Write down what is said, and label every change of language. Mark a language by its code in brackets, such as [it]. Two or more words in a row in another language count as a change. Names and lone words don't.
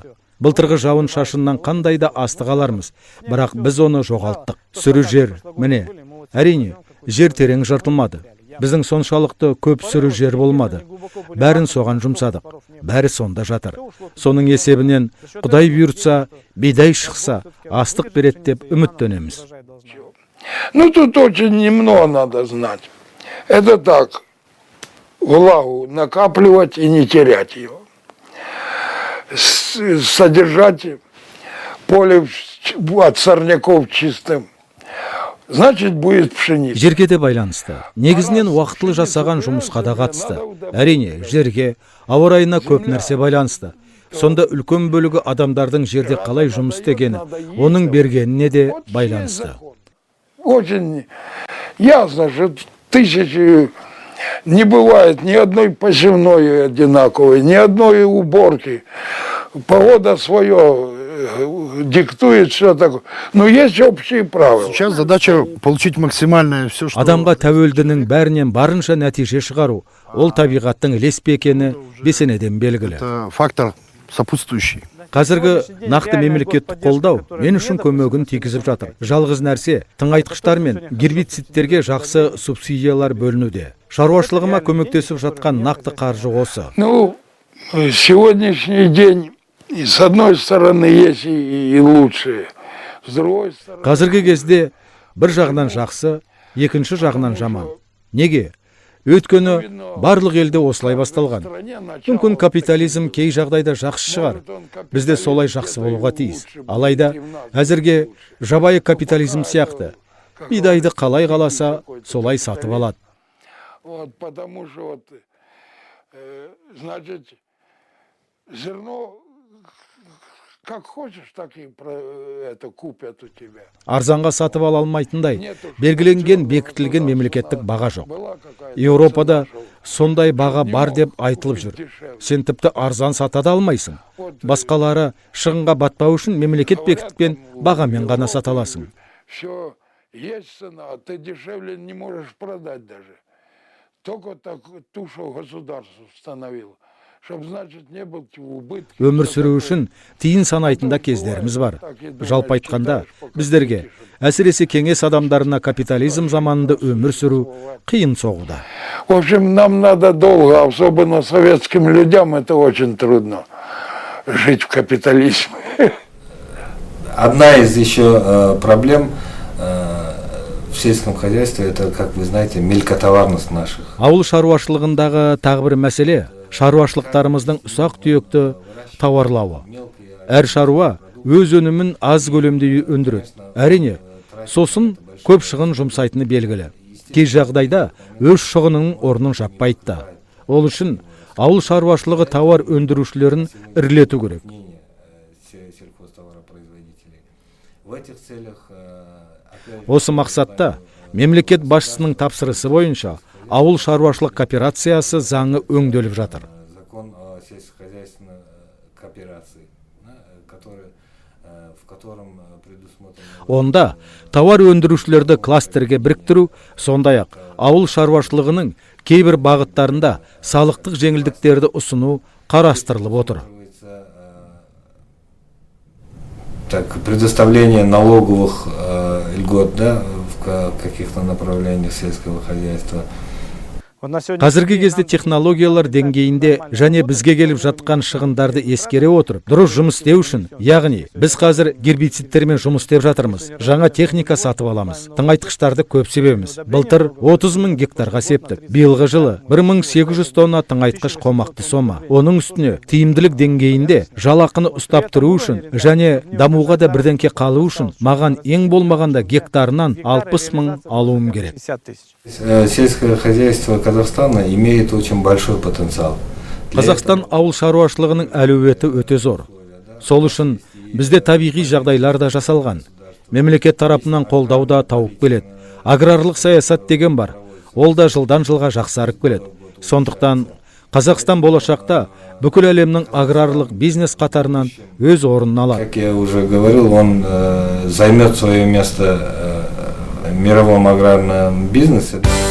[kk] Былтырғы жауын шашыннан қандай да астық алармыз, бірақ біз оны жоғалттық. Сүрі жер, міне, әрине, жер терең жыртылмады. Біздің соншалықты көп сүрі жер болмады. Бәрін соған жұмсадық. Бәрі сонда жатыр. Соның есебінен Құдай бұйыртса, бидай шықса, астық береді деп үміттенеміз. [ru] Ну, тут очень немного надо знать. Это так, влагу накапливать и не терять ее. Содержать поле от сорняков чистым. Значит, будет пшеница. [kk] Жерге де байланысты. Негізінен уақытлы жасаған жұмысқа да қатысты. Әрине, жерге, ауа райына көп нәрсе байланысты. Сонда үлкен бөлігі адамдардың жерде қалай жұмыс істегені, оның бергеніне де байланысты. [ru] Очень ясно, что тысячи не бывает ни одной посевной одинаковой, ни одной уборки. Погода свое диктует, что такое. Но есть общие правила. Сейчас задача получить максимальное все, что... [kk] Адамға тәуелдінің бәрінен барынша нәтиже шығару, ол табиғаттың ілеспе екені бесенеден белгілі. [ru] Это фактор сопутствующий. [kk] Қазіргі нақты мемлекеттік қолдау мен үшін көмегін тигізіп жатыр. Жалғыз нәрсе, тыңайтқыштар мен гербицидтерге жақсы субсидиялар бөлінуде. Шаруашылығыма көмектесіп жатқан нақты қаржы осы. [ru] Ну, сегодняшний день, и с одной стороны, есть и лучшие, с другой стороны... [kk] Қазіргі кезде бір жағынан жақсы, екінші жағынан жаман. Неге? Өйткені барлық елде осылай басталған. Мүмкін капитализм кей жағдайда жақсы шығар. Бізде солай жақсы болуға тиіс. Алайда әзірге жабайы капитализм сияқты. Бидайды қалай қаласа, солай сатып алады. [ru] Вот, потому что вот, значит, зерно как хочешь, так и это купят у тебя. [kk] Арзанға сатып ала алмайтындай, белгіленген бекітілген мемлекеттік баға жоқ. Еуропада сондай баға бар деп айтылып жүр. Сен тіпті арзан сата да алмайсың. Басқалары шығынға батпау үшін мемлекет бекіткен бағамен ғана сата аласың. [ru] Все есть цена, а ты дешевле не можешь продать даже. Только так ту, что государство установило. Чтобы, значит, не был убытки. [kk] Өмір сүру үшін тиын санайтында кездеріміз бар. Жалпы айтқанда, біздерге, әсіресе кеңес адамдарына капитализм заманында өмір сүру қиын соғуда. [ru] В общем, нам надо долго, особенно советским людям, это очень трудно жить в капитализме. Одна из еще проблем в сельском хозяйстве, это, как вы знаете, мелкотоварность наших. [kk] Ауыл шаруашылығындағы тағы бір мәселе шаруашылықтарымыздың ұсақ түйекті тауарлауы. Әр шаруа өз өнімін аз көлемде өндіреді. Әрине, сосын көп шығын жұмсайтыны белгілі. Кей жағдайда өз шығынының орнын жаппайды да. Ол үшін ауыл шаруашылығы тауар өндірушілерін ірілету керек. Осы мақсатта мемлекет басшысының тапсырысы бойынша ауыл шаруашылық кооперациясы заңы өңделіп жатыр. [ru] Закон о сельскохозяйственной кооперации, в котором предусмотрено... [kk] Онда тауар өндірушілерді кластерге біріктіру, сондай-ақ ауыл шаруашылығының кейбір бағыттарында салықтық жеңілдіктерді ұсыну қарастырылып отыр. [ru] Так, предоставление налоговых льгот, да, в каких-то направлениях сельского хозяйства. [kk] Қазіргі кезде технологиялар деңгейінде және бізге келіп жатқан шығындарды ескере отырып, дұрыс жұмыс істеу үшін, яғни біз қазір гербицидтермен жұмыс істеп жатырмыз. Жаңа техника сатып аламыз. Тыңайтқыштарды көп себеміз. Былтыр 30 000 гектарға септік. Биылғы жылы 1800 тонна тыңайтқыш қомақты сома. Оның үстіне тиімділік деңгейінде жалақыны ұстап тұру үшін және дамуға да бірденке қалу үшін маған ең болмағанда гектарынан 60 000 алуым керек. [ru] Сельское хозяйство Казахстана имеет очень большой потенциал. [kk] Қазақстан ауыл шаруашылығының әлеуеті өте зор. Сол үшін бізде табиғи жағдайлар да жасалған. Мемлекет тарапынан қолдау да тауып келеді. Аграрлық саясат деген бар. Ол да жылдан жылға жақсарып келеді. Сондықтан Қазақстан болашақта бүкіл әлемнің аграрлық бизнес қатарынан өз орнын алады. [ru] Как я уже говорил, он займет свое место в мировом аграрном бизнесе.